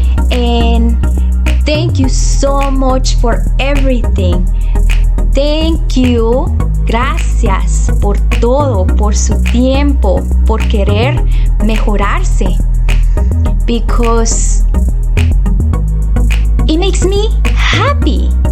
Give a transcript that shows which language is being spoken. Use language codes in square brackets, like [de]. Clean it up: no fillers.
[en] And thank you so much for everything. Thank you. [es] Gracias por todo, por su tiempo, por querer mejorarse. [en] Because it makes me happy.